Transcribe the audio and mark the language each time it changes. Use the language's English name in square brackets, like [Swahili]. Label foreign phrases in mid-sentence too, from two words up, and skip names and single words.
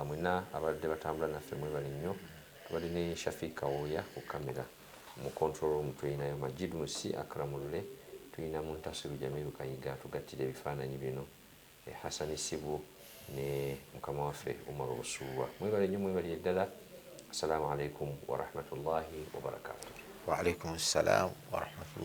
[Ganda] Mwenna abadde batambula naffe mwebale nnyo. Tubadde ne Shafiq Kawoya ku kamera, mu control room tulinayo Majid Musi Akramulule, tulina Muntasiru Jamiru Kayiga tugattira ebifaananyi bino, Hassan Sibu ne mukama waffe Umar Obusuulwa. Mwebale nnyo mwebale ddala. [Arabic] السلام عليكم ورحمة الله وبركاته. وعليكم السلام ورحمة الله